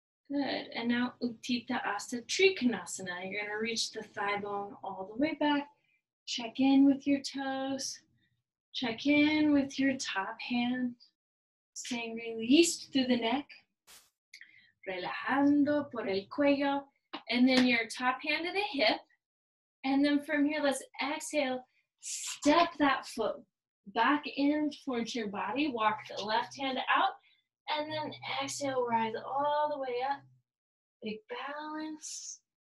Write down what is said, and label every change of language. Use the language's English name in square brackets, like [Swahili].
[English] Good, and now Utthita Hasta Trikonasana. You're gonna reach the thigh bone all the way back. Check in with your toes. Check in with your top hand. Staying released through the neck. [Spanish] Relajando por el cuello. [English] And then your top hand to the hip. And then from here, let's exhale. Step that foot back in towards your body. Walk the left hand out. And then exhale, rise all the way up. Big balance.